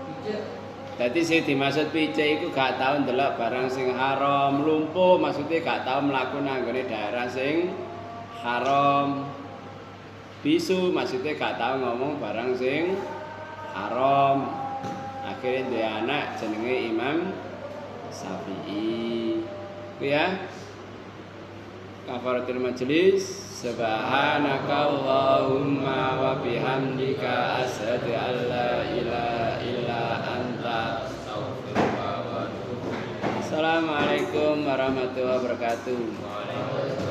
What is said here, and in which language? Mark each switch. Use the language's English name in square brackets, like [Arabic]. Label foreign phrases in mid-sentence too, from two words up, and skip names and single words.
[Javanese] Dadi sing dimaksud picik iku gak tau ndelok barang sing haram, lumpuh maksudnya gak tau mlaku nang nggone daerah sing haram. Bisu maksudnya gak tau ngomong barang sing haram. Akhirnya duwe anak jenenge Imam Syafi'i. Ku ya. [Arabic] كفارة المجلس. سبحانك اللهم وبحمدك أشهد أن لا إله إلا أنت أستغفرك وأتوب إليك. السلام عليكم ورحمة الله وبركاته.